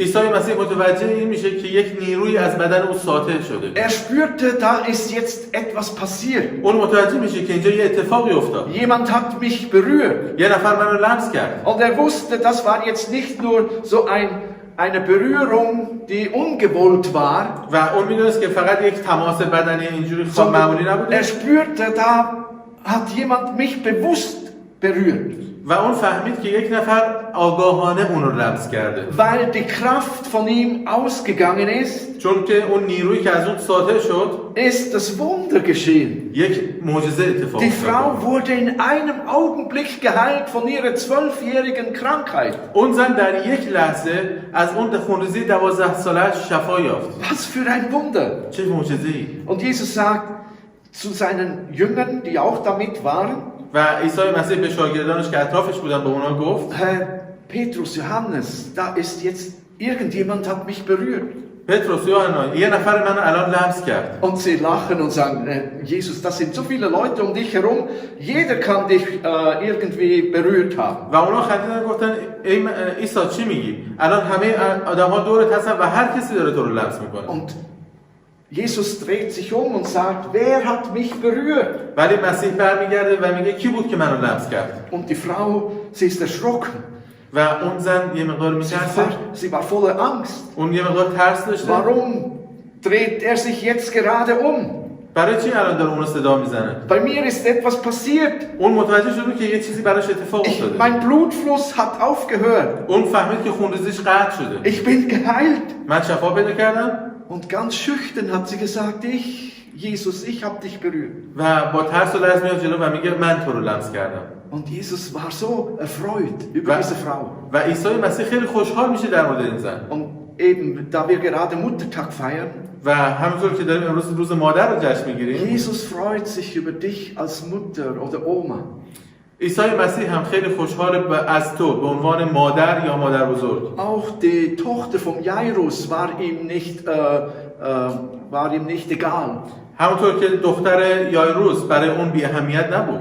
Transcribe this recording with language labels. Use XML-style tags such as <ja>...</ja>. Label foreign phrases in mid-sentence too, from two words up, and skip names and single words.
<fa>عیسی مسیح متوجه این میشه که یک نیروی از بدن او ساطع شده.</fa> <de>Er spürte, da ist jetzt etwas passiert.</de> <fa>اون متوجه میشه که اینجا یه اتفاقی افتاد.</fa> <de>Jemand hat mich berührt.</de> <fa>یه نفر منو لمس کرد.</fa> <de>Und er wusste, das war jetzt nicht nur so eine Berührung, die ungewollt war.</de> <fa>و اون میدونست که فقط یک تماس بدنی اینجوری خواب معمولی نبوده.</fa> <de>Er spürte, da hat jemand mich bewusst berührt.</de> <fa>و اون فهمید که یک نفر آگاهانه اون رو لمس کرده.</fa> <de>Weil die Kraft von ihm ausgegangen ist,</de> <fa>چون که اون نیرویی که از اون ساطع شد،</fa> <de>ist das Wunder geschehen.</de> <fa>یک معجزه اتفاق</fa> <de>Die</de> <fa>افتاد.</fa> <de>Frau wurde in einem Augenblick geheilt von ihrer 12-jährigen Krankheit.</de> <fa>اون زن در یک لحظه از اون خونریزی 12 سالش شفا یافت.</fa> <de>Was für ein Wunder.</de> <fa>چه معجزه‌ای.</fa> <de>Und Jesus sagt zu seinen Jüngern, die auch damit waren,</de> <fa>و عیسی مسیح به شاگردانش که اطرافش بودن به اونا گفت:</fa> <de>Petrus, Johannes, da ist jetzt irgendjemand hat mich berührt.</de> <fa>پتروس، یوحنا، یه نفر منو الان لمس کرد.</fa> <de>Und sie lachen und sagen, Jesus, das sind so viele Leute um dich herum, jeder kann dich irgendwie berührt haben.</de> <fa>و اونا خندیدن گفتن ای عیسی چی میگی؟ الان همه آدم‌ها دورت هستن و هر کسی داره تو رو لمس میکنه.</fa> <de>Und Jesus dreht sich um und sagt, wer hat mich berührt?</de> <fa>ولی مسیح برمیگرده و میگه کی بود که منو لمس کرد؟</fa> <de>Und die Frau, sie ist erschrocken.</de> <fa>و اون زن یه مقدار میترسه.</fa> <de>Sie war voller Angst.</de> <fa>اون یه مقدار ترس داشته.</fa> <de>Warum dreht er sich jetzt gerade um?</de> <fa>برای چی الان داره اونو صدا میزنه؟</fa> <de>Bei mir ist etwas passiert.</de> <fa>اون متوجه شده که یه چیزی براش اتفاق افتاده.</fa> <de>Mein Blutfluss hat aufgehört.</de> <fa>اون فهمید که خونریزیش قطع شده.</fa> <de>Ich bin geheilt.</de> <fa>من شفا پیدا کردم.</fa> <de>Und ganz schüchtern hat sie gesagt, Jesus, ich habe dich berührt.</de> <fa>و با ترس و لرز میاد جلو و میگه من تو رو لمس کردم.</fa> <de>Und Jesus war so erfreut über diese Frau.</de> <fa>و عیسی مسیح خیلی خوشحال میشه در مورد این زن.</fa> <de>Und eben, da wir gerade Muttertag feiern,</de> <fa>و همونطور که داریم امروز روز مادر رو جشن میگیریم،</fa> <de>Jesus freut sich über dich als Mutter oder Oma.</de> <fa>عیسی مسیح هم خیلی خوشحال از تو به عنوان مادر یا مادر بزرگ.</fa> <de>Auch die Tochter von Jairus war ihm nicht egal.</de> <fa>همونطور که دختر یایروس برای اون بی اهمیت نبود.</fa>